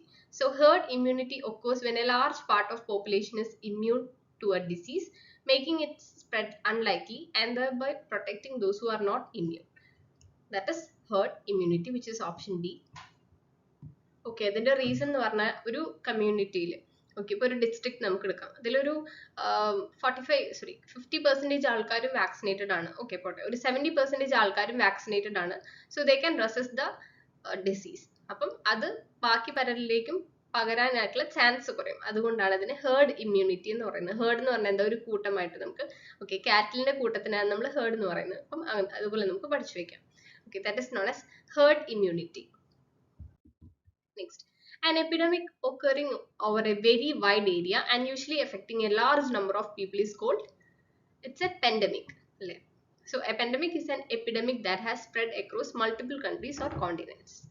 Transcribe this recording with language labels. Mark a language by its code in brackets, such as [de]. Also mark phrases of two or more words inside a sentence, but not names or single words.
[en] So herd immunity occurs when a large part of population is immune to a disease, making it spread unlikely and thereby protecting those who are not immune. That is herd immunity, which is option D. Okay, the reason is a community. [ml] Okay, for a district നമുക്ക് എടുക്കാം അതിലൊരു 50% ആൾക്കാരും vaccinated ആണ്. [en] Okay, [ml] പോട്ടെ ഒരു 70% ആൾക്കാരും vaccinated ആണ്, [en] so they can resist the disease. [ml] അപ്പം അത് ബാക്കി പലരിലേക്കും പകരാനായിട്ടുള്ള ചാൻസ് കുറയും. അതുകൊണ്ടാണ് അതിനെ [en] herd immunity [ml] എന്ന് പറയുന്നത്. ഹേർഡ് എന്ന് പറഞ്ഞാൽ എന്താ, ഒരു കൂട്ടമായിട്ട് നമുക്ക് കാറ്റലിന്റെ കൂട്ടത്തിനാണ് നമ്മൾ ഹേർഡ് എന്ന് പറയുന്നത്. അപ്പം അതുപോലെ നമുക്ക് പഠിച്ചു വെക്കാം. [en] Okay, that is known as herd immunity. Next, an epidemic occurring over a very wide area and usually affecting a large number of people is called, it's a pandemic. So a pandemic is an epidemic that has spread across multiple countries or continents.